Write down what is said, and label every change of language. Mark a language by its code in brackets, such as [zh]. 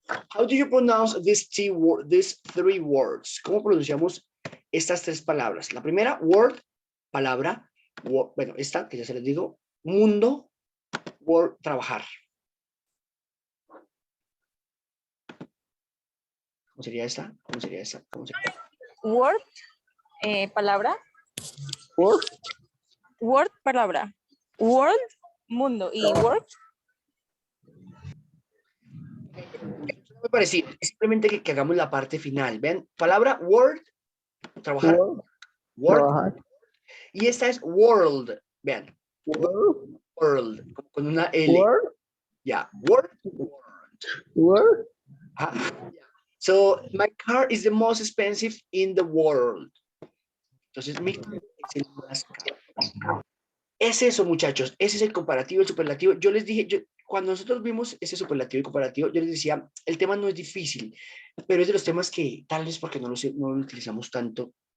[en] How do you pronounce these three words? [es] ¿Cómo pronunciamos estas tres palabras? La primera, word, palabra. Word, bueno, esta que ya se les digo. Mundo, word, trabajar. ¿Cómo sería esta? ¿Cómo sería esta? ¿Cómo sería? Word, palabra. [en] Word. [es] Word, palabra. World, mundo. Y word. Muy parecido. Es simplemente que hagamos la parte final. Vean, palabra word, trabajar. Word. Trabajar. Y esta es world. Vean. [en] Word. [es] World. Con una L. [en] Word. Ya. Word. Word. So, my car is the most expensive in the world. [es] Entonces, mi carro es el más caro. Es eso, muchachos. Ese es el comparativo, el superlativo. Yo les dije, cuando nosotros vimos ese superlativo y comparativo, yo les decía, el tema no es difícil, pero es de los temas que tal vez porque no lo utilizamos tanto,